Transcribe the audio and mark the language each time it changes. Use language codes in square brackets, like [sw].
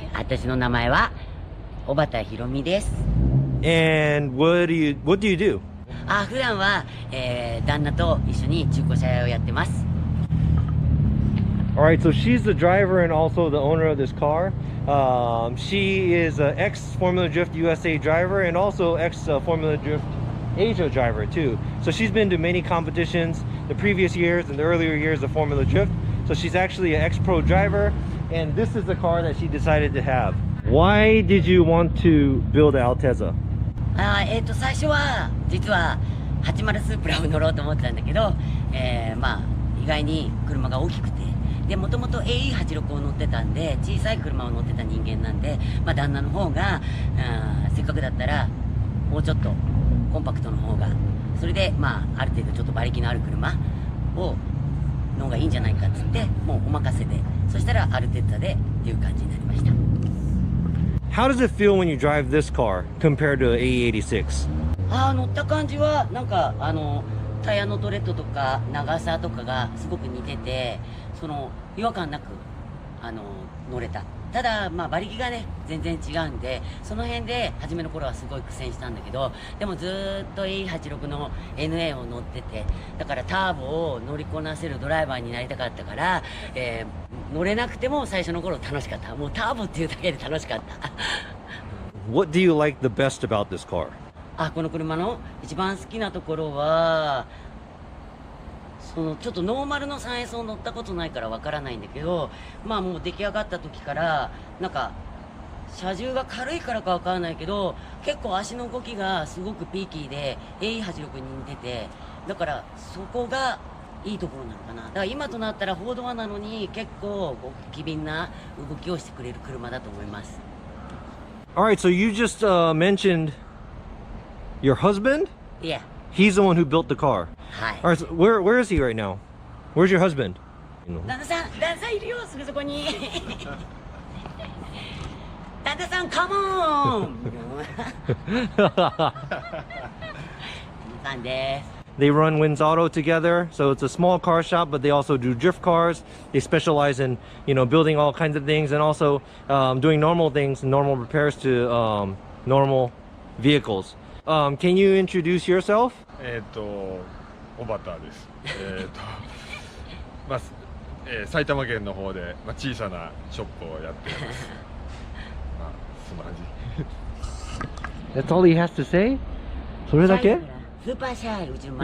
[ja] 私の名前は小畑ひろみです。 [en] And what do you do? [ja] 普段は、旦那と一緒に中古車屋をやってます。 [en] Alright, so she's the driver and also the owner of this car. She is an ex-Formula Drift USA driver and also ex-Formula Drift Asia driver too. So she's been to many competitions the previous years and the earlier years of Formula Drift. So she's actually an ex-pro driver, and this is the car that she decided to have. Why did you want to build an Altezza? [ja] 最初は実は80スープラを乗ろうと思ってたんだけど、意外に車が大きくて、でもともと AE86 を乗ってたんで、小さい車を乗ってた人間なんで、旦那の方がせっかくだったらもうちょっとコンパクトの方が、それである程度ちょっと馬力のある車をの方がいいんじゃないかっつって、もうお任せで、そしたらアルテッザでっていう感じになりました。 [en] How does it feel when you drive this car compared to an AE86? [ja] 乗った感じはなんかタイヤのトレッドとか長さとかがすごく似てて、違和感なく乗れた。ただ馬力がね全然違うんで、その辺で初めの頃はすごい苦戦したんだけど、でもずーっと A86 の NA を乗ってて、だからターボを乗りこなせるドライバーになりたかったから、乗れなくても最初の頃楽しかった。もうターボっていうだけで楽しかった。 [en] What do you like the best about this car? [ja] この車の一番好きなところは、ちょっとノーマルの 3S を乗ったことないからわからないんだけど、もう出来上がった時からなんか車重が軽いからかわからないけど、結構足の動きがすごくピーキーで AE86 に似てて、だからそこがいいところなのかな。だから今となったら4ドアなのに結構機敏な動きをしてくれる車だと思います。 [en] Alright, so you just mentioned your husband? Yeah. He's the one who built the car. Alright, so where is he right now? Where's your husband? [ja] 旦那さんいるよ、すぐそこに。旦那さん、カモン。さんです。 [en] They run Wins Auto together, so it's a small car shop, but they also do drift cars. They specialize in, building all kinds of things and also doing normal things, normal repairs to normal vehicles. Can you introduce yourself? [ja] 小畑です。埼玉県の方で、小さなショップをやっています。そんな感じ。 [en] That's all he has to say? [ja] それだけ? スーパーシャイ、うちのマ